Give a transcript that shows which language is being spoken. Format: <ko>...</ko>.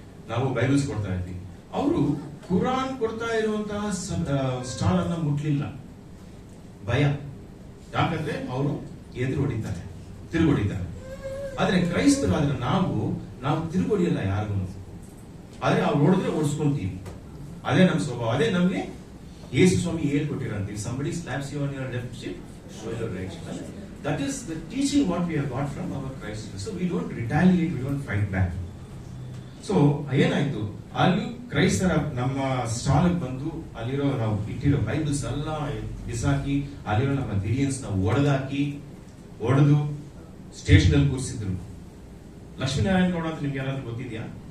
<kn>ನಾವು ಬೈಬಲ್ಸ್ ಕೊಡ್ತಾ ಇದ್ವಿ. ಅವರು ಕುರಾನ್ ಕೊಡ್ತಾ ಇರುವಂತಹ ಸ್ಟಾಲ್ ಅನ್ನ ಮುಟ್ಲಿಲ್ಲ, ಭಯ. ಯಾಕಂದ್ರೆ ಅವರು ಎದುರು ಹೊಡಿತಾರೆ, ತಿರುಗೊಡಿತಾರೆ. ಆದ್ರೆ ಕ್ರೈಸ್ತರು ಆದ್ರೆ ನಾವು ತಿರುಗೊಡಿಯಲ್ಲ ಯಾರಿಗೂ. ಆದ್ರೆ ಅವ್ರು ಹೊಡೆದ್ರೆ ಓಡಿಸ್ಕೊಂತೀವಿ. ಅದೇ ನಮ್ಮ ಸ್ವಭಾವ. ಅದೇ ನಮ್ಗೆ ಯೇಸು ಸ್ವಾಮಿ ಹೇಳ್ಕೊಟ್ಟಿರಂತೀವಿ,</kn> <en>somebody slaps you on your left cheek, show your right cheek. That is the teaching what we have got from our Christ. So we don't retaliate, we don't fight back.</en> <kn>So ಏನಾಯ್ತು, ಅಲ್ಲಿ ಕ್ರೈಸ್ತರ ನಮ್ಮ stall ಬಂದು ಅಲ್ಲಿರೋ ನಾವು ಇಟ್ಟಿರೋ Bibles ಎಲ್ಲ ಬಿಸಾಕಿ, ಅಲ್ಲಿರೋ ನಮ್ಮ ಬಿರಿಯನ್ಸ್ ನಾವು ಒಡೆದು ಸ್ಟೇಷನ್ ಅಲ್ಲಿ ಕೂರಿಸಿದ್ರು. ಲಕ್ಷ್ಮೀನಾರಾಯಣ ಗೌಡ ಅಂತ ನಿಮ್ಗೆ ಯಾರಾದ್ರೂ ಗೊತ್ತಿದ್ಯಾ?</kn>